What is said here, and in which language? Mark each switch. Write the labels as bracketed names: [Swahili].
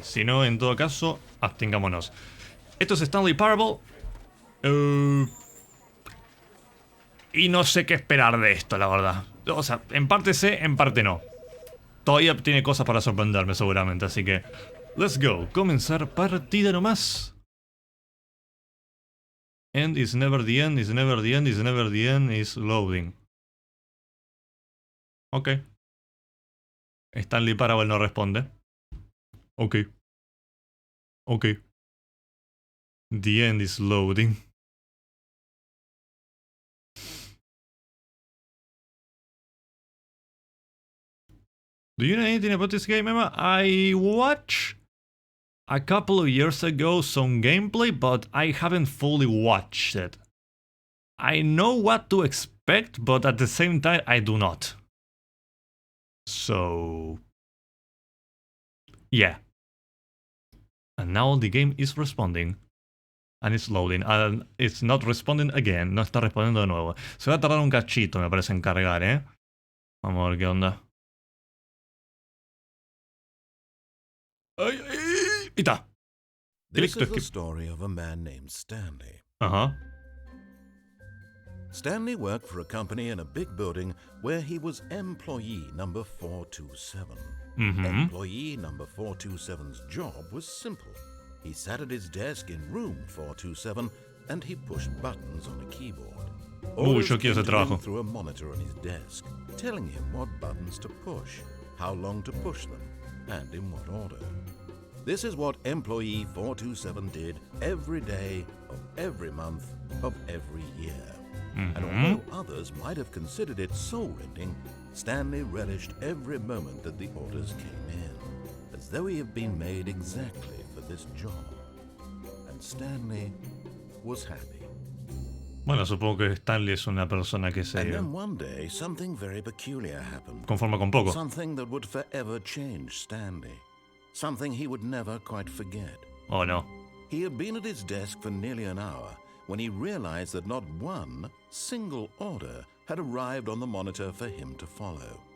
[Spanish] Si no, en todo caso, abstengámonos. Esto es Stanley Parable. Y no sé qué esperar de esto, la verdad. O sea, en parte sé, en parte no. Todavía tiene cosas para sorprenderme seguramente, así que... [English] Let's go, [Spanish] comenzar partida nomás. [English] end is never the end, is never the end, is never the end, is loading. [Spanish] Ok. Stanley Parable no responde. Ok. Ok. [English] The end is loading. Do you know anything about this game, Emma? I watched a couple of years ago some gameplay, but I haven't fully watched it. I know what to expect, but at the same time, I do not. So... yeah. And now the game is responding. And it's loading. And it's not responding again. [Spanish] No está respondiendo de nuevo. Se va a tardar un cachito, me parece, en cargar, ¿eh? Vamos a ver qué onda. ¡Ay, ay! ¡Y está! [English] This is the story of a man named Stanley. Uh-huh. Stanley worked for a company in a big building where he was employee number 427. Employee number 427's job was simple. He sat at his desk in room 427 and he pushed buttons on a keyboard. Orders [Spanish] yo quiero ese trabajo. [English] through a monitor on his desk, telling him what buttons to push, how long to push them, and in what order. This is what employee 427 did every day of every month of every year. And although others might have considered it soul-rending, Stanley relished every moment that the orders came in, as though he had been made exactly for this job. And Stanley was happy. [Spanish] Bueno, supongo que Stanley es una persona que se [English] And then one day, something very peculiar happened. [Spanish] conforma con poco. [English] Something that would forever change Stanley. Something he would never quite forget. Oh, no. He had been at his desk for nearly an hour when he realized that not one single order had arrived on the monitor for him to follow.